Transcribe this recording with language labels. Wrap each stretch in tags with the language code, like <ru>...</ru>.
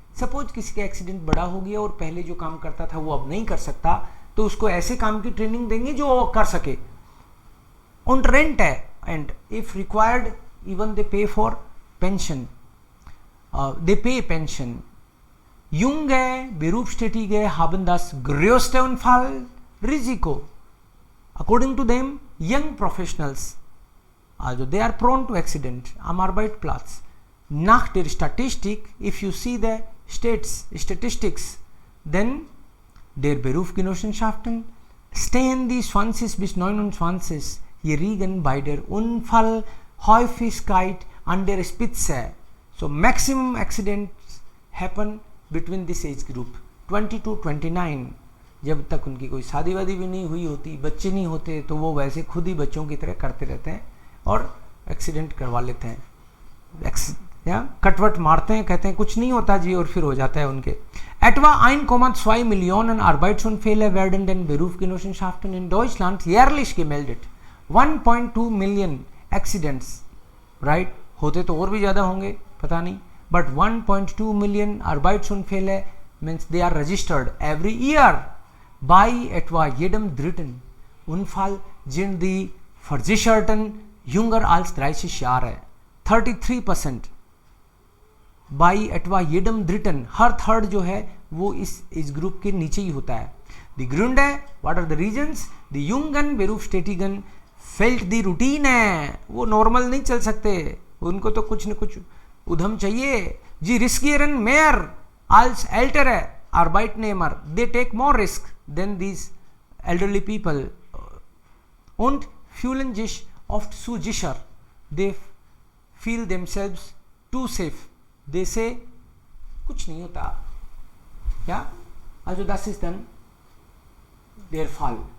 <hi>Suppose किसी का accident बड़ा हो गया और पहले जो काम करता था वो अब नहीं कर सकता, तो उसको ऐसे काम की ट्रेनिंग देंगे जो वो कर सके.</hi> <de>Und Rente,</de> <en>and if required even they pay for pension, they pay pension.</en> <de>Junge Berufstätige haben das größte Unfallrisiko.</de> <en>According to them, young professionals, also they are prone to accident</en> <de>am Arbeitsplatz. Nach der Statistik,</de> <en>if you see the statistics, then</en> <de>der Berufsgenossenschaften stehen die 20 bis 29-Jährigen bei der Unfallhäufigkeit an der Spitze.</de> <en>So maximum accidents happen between this age group 20 to 29.</en> <hi>जब तक उनकी कोई शादी वादी भी नहीं हुई होती, बच्चे नहीं होते, तो वो वैसे खुद ही बच्चों की तरह करते रहते हैं और एक्सीडेंट करवा लेते हैं, या कटवट मारते हैं, कहते हैं कुछ नहीं होता जी, और फिर हो जाता है उनके.</hi> <de>Etwa 1,2 Millionen Arbeitsunfälle werden den Berufsgenossenschaften in Deutschland jährlich gemeldet.</de> <en>1.2 Million accidents, right?</en> <hi>होते तो और भी ज़्यादा होंगे, पता नहीं,</hi> <en>but 1.2 Million Arbeitsunfälle means they are registered every year by</en> <de>etwa jedem dritten Unfall sind die Versicherten Jünger als 30 Jahre, 33%. Bei etwa jedem Dritten,</de> <hi>हर third जो है वो इस एज ग्रुप के नीचे ही होता है.</hi> <de>Die Gründe,</de> <en>what are the reasons?</en> <de>Die Jungen Berufstätigen fehlt die Routine.</de> <hi>वो normal नहीं चल सकते, उनको तो कुछ न कुछ उधम चाहिए.</hi> <de>Sie riskieren mehr als ältere Arbeitnehmer.</de> <en>They take more risk than these elderly people.</en> <de>Und fühlen sich oft zu sicher.</de> <en>They feel themselves too safe. They say</en> <hi>कुछ नहीं होता.</hi> <de>Ja, also das ist dann der Fall.</de>